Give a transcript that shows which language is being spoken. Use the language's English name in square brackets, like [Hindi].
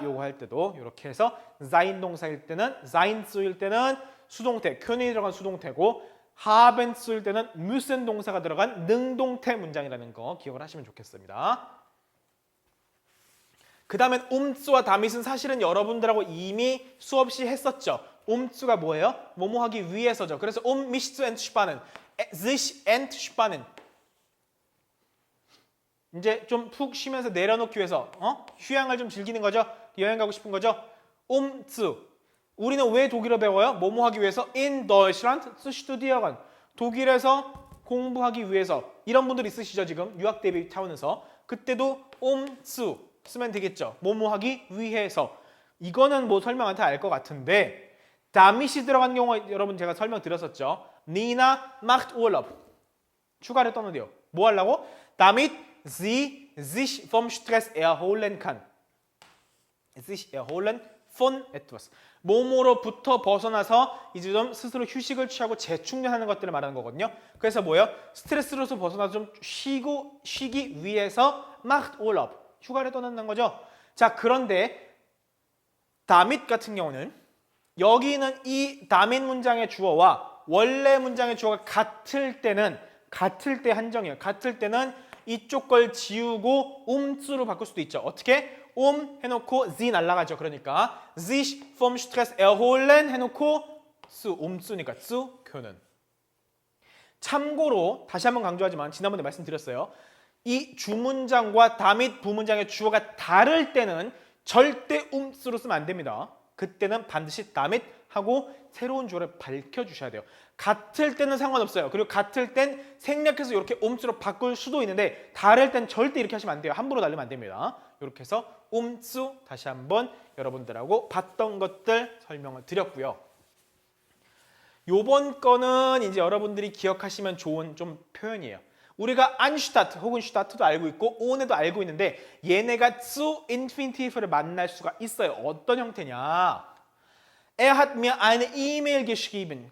[Korean] 요거 할 때도 이렇게 해서 sein 동사일 때는 sein zu일 때는 수동태, können이 들어간 수동태고 haben zu일 때는 müssen 동사가 들어간 능동태 문장이라는 거 기억을 하시면 좋겠습니다. 그 다음엔 umzu와 damit은 사실은 여러분들하고 이미 수없이 했었죠. umzu가 뭐예요? 뭐뭐 하기 위해서죠. 그래서 [German] mich zu entspannen, sich entspannen. [Korean] 이제 좀 푹 쉬면서 내려놓기 위해서 휴양을 좀 즐기는 거죠. 여행 가고 싶은 거죠. umzu. 우리는 왜 독일어 배워요? 뭐뭐 하기 위해서 [German] in Deutschland zu studieren. [Korean] 독일에서 공부하기 위해서. 이런 분들 있으시죠 지금 유학 대비 차원에서. 그때도 umzu 쓰면 되겠죠. 뭐뭐 하기 위해서. 이거는 뭐 설명한테 알 것 같은데 damit이 들어간 경우 여러분 제가 설명드렸었죠. [German] Nina macht Urlaub. [Korean] 휴가를 떠나대요. 뭐 하려고? [German] damit sie sich vom Stress erholen kann. sich erholen von etwas. [Korean] 몸으로부터 벗어나서 이제 좀 스스로 휴식을 취하고 재충전하는 것들을 말하는 거거든요. 그래서 뭐예요? 스트레스로서 벗어나서 좀 쉬기 위해서 [German] macht Urlaub. [Korean] 휴가를 떠난다는 거죠. 자, 그런데 damit 같은 경우는 여기는 이 damit 문장의 주어와 원래 문장의 주어가 같을 때 한정이에요. 같을 때는 이쪽 걸 지우고 umzu로 바꿀 수도 있죠. 어떻게? 해놓고 sie 날라가죠. 그러니까 [German] sich vom Stress erholen [Korean] 해놓고 [German] zu umzu니까 zu können. [Korean] 참고로 다시 한번 강조하지만 지난번에 말씀드렸어요. 이 주문장과 damit 부문장의 주어가 다를 때는 절대 umzu로 쓰면 안 됩니다. 그때는 반드시 damit 하고 새로운 주어를 밝혀주셔야 돼요. 같을 때는 상관없어요. 그리고 같을 땐 생략해서 이렇게 umzu로 바꿀 수도 있는데 다를 땐 절대 이렇게 하시면 안 돼요. 함부로 날리면 안 됩니다. 이렇게 해서 umzu 다시 한번 여러분들하고 봤던 것들 설명을 드렸고요. 요번 거는 이제 여러분들이 기억하시면 좋은 좀 표현이에요. 우리가 anstatt 혹은 stadt도 알고 있고 ohne도 알고 있는데 얘네가 zu infinitive를 만날 수가 있어요. 어떤 형태냐? [German] Er hat mir eine E-Mail geschrieben.